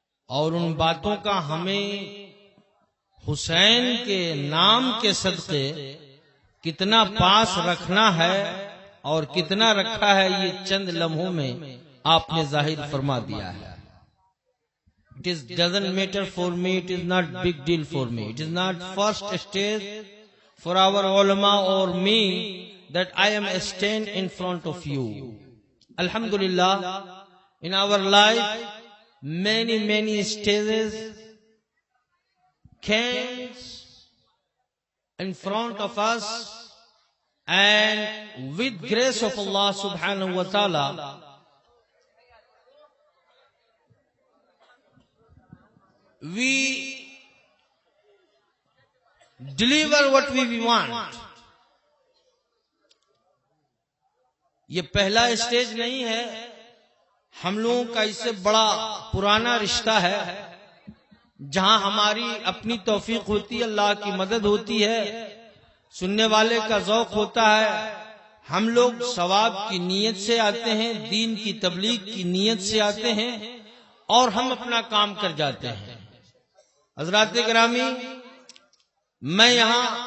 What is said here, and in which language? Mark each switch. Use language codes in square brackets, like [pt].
[ur] اور ان باتوں کا ہمیں حسین کے نام کے صدقے کتنا پاس رکھنا ہے اور کتنا رکھا ہے، یہ چند لمحوں میں آپ نے ظاہر فرما دیا ہے۔ [en] It doesn't matter for me, it is not big deal for me, it is not first stage for our ulama or me that I am stand in front of you. Alhamdulillah, in our life many stages came in front of us, and with grace of Allah subhanahu wa ta'ala we deliver what we want. [ur] یہ پہلا stage نہیں ہے، ہم لوگوں کا اس سے بڑا پرانا رشتہ ہے، جہاں ہماری اپنی توفیق ہوتی ہے، اللہ کی مدد ہوتی ہے، سننے والے کا ذوق ہوتا ہے، ہم لوگ ثواب کی نیت سے آتے ہیں، دین کی تبلیغ کی نیت سے آتے ہیں، اور ہم اپنا کام کر جاتے ہیں۔ حضرات گرامی، میں یہاں